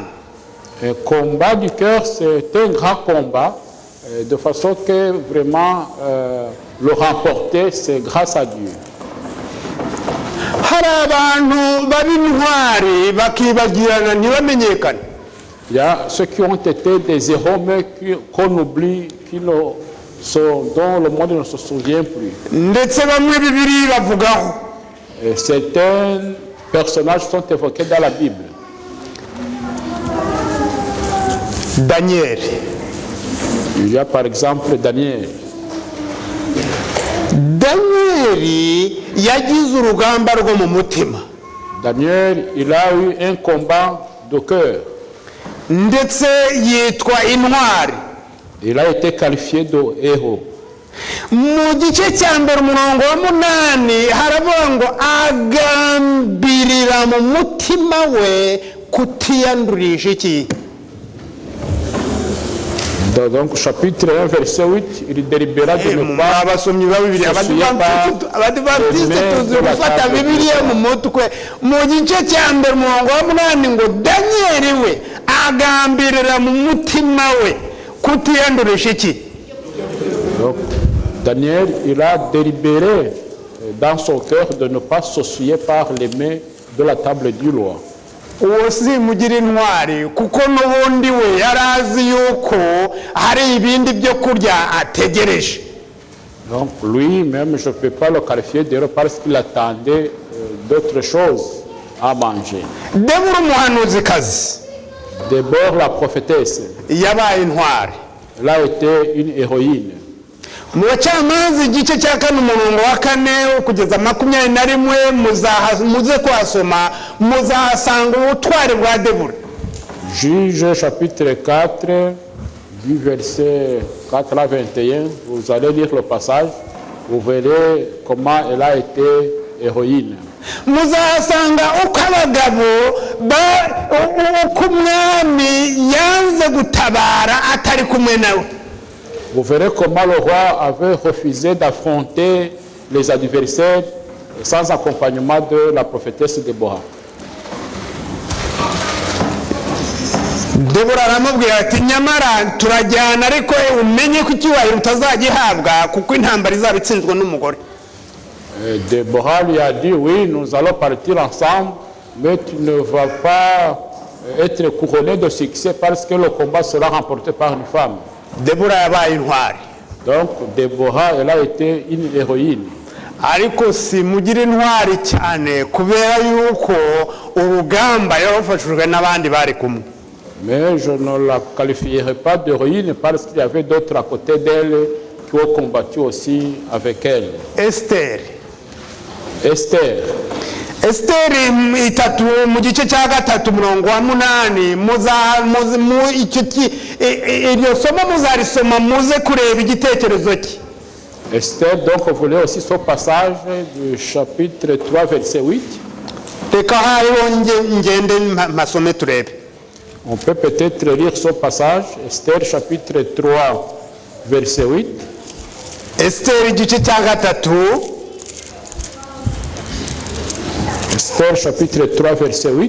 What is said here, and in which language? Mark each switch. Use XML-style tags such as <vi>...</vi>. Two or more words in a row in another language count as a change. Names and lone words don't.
<fr>Un combat du cœur, c'est un grand combat, de façon que vraiment le remporter, c'est grâce à Dieu.</fr> <rw>Hari abantu b'intwari bakibagirana ntibamenyekane.</rw> <fr>Il y a ceux qui ont été des héros, mais qu'on oublie, dont le monde ne se souvient plus.</fr> <rw>Ndetse bamwe Bibiliya ibavugaho.</rw> <fr>Et certains personnages sont évoqués dans la Bible. Daniel. Il y a par exemple Daniel.</fr> <rw>Daniel yagize urugamba rwo mu mutima.</rw> <fr>Daniel, il a eu un combat de cœur.</fr> <rw>Ndetse yitwa intwari.</rw> <fr>Il a été qualifié de héros.</fr> <rw>Mu gice cya mbere umurongo wa 8 haravuga ngo agambirira mu mutima we kutiyandurisha iki.</rw> <fr>Donc chapitre 1 verset 8, il délibéra de ne pas</fr> <rw>abasomyi ba Bibiliya abadivantiste tuzi gufata Bibiliya mu mutwe. Mu gice cya mbere umurongo wa 8 ngo Daniel we agambirira mu mutima we kutiyandurisha iki.</rw> <fr>Donc, Daniel, il a délibéré dans son cœur de ne pas s'essuyer par les mains de la table du roi.</fr> <rw>Uwo si mugira intwari kuko n'ubundi we yarazi yuko hari ibindi byo kurya ategereje.</rw> <fr>Donc lui-même, je ne peux pas le qualifier d'héros parce qu'il attendait d'autres choses à manger.</fr> <rw>Debora umuhanuzikazi.</rw> <fr>D'abord la prophétesse.</fr> <rw>Yabaye intwari.</rw> <fr>Elle a été une héroïne.</fr> <rw>Mu bacamanza igice cya 4 umurongo wa 4 kugeza 21 muze kwasoma muzasanga ubutwari bwa Debora.</rw> <fr>Juge chapitre 4 du verset 4 à 21, vous allez lire le passage, vous verrez comment elle a été héroïne.</fr> <rw>Muzasanga uko abagabo uko umwami yanze gutabara atari kumwe nawe.</rw> <fr>Vous verrez comment le roi avait refusé d'affronter les adversaires sans accompagnement de la prophétesse Déborah.</fr> <rw>Debora aramubwira ati nyamara turajyana ariko umenye ko icyubahiro utazagihabwa kuko intambara izaba itsinzwe n'umugore.</rw> <fr>Déborah lui a dit oui, nous allons partir ensemble, mais tu ne vas pas être couronné de succès parce que le combat sera remporté par une femme.</fr> <rw>Debora yabaye intwari.</rw> <fr>Donc Déborah, elle a été une héroïne.</fr> <rw>Ariko si mugira intwari cyane kubera yuko urugamba yarafashijwe n'abandi bari kumwe.</rw> <fr>Mais je ne la qualifierai pas d'héroïne parce qu'il y avait d'autres à côté d'elle qui ont combattu aussi avec elle.</fr> <rw>Esther.</rw> <fr>Esther.</fr> <rw>Esther itatu mu gice cya 3 umurongo wa 8 iryo somo muzarisoma muze kureba igitekerezo cye.</rw> <fr>Esther, donc vous voulez aussi ce passage du chapitre 3 verset 8.</fr> <rw>Reka hariho ngende masome turebe.</rw> <fr>On peut peut-être lire ce passage, Esther chapitre 3 verset 8.</fr> <rw>Esther igice cya 3.</rw> <fr>Esther chapitre 3 verset 8.</fr>